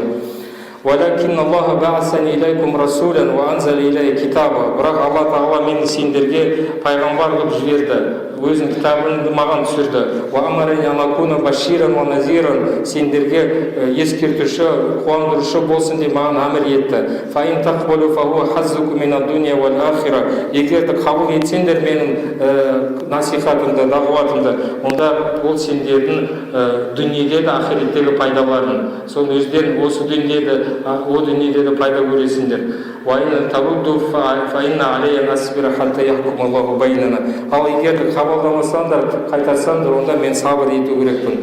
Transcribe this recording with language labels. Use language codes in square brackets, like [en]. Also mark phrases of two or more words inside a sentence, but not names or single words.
[ar] «ولكن الله بعثني إليكم رسولا وأنزل علي كتابا». [kk] Бірақ Алла Тағала мені сендерге пайғамбар қылып жіберді, өзінің кітабын маған түсірді. [ar] «وأمرني أن أكون بشيرا ونذيرا», [kk] сендерге ескертуші, қуандырушы болсын деп маған әмір етті. [ar] «فإن تقبلوا فهو حظكم من الدنيا والآخرة». [kk] Егерді қабыл етсеңдер менің насихатымды, дағуатымды, онда ол сендердің дүниеде де ахиреттегі пайдаларын, соны өздерің осы дүниеде о дүниеде де пайда көресіңдер. Ал егер қабылдамасаңдар, қайтарсаңдар, онда мен сабыр ету керекпін.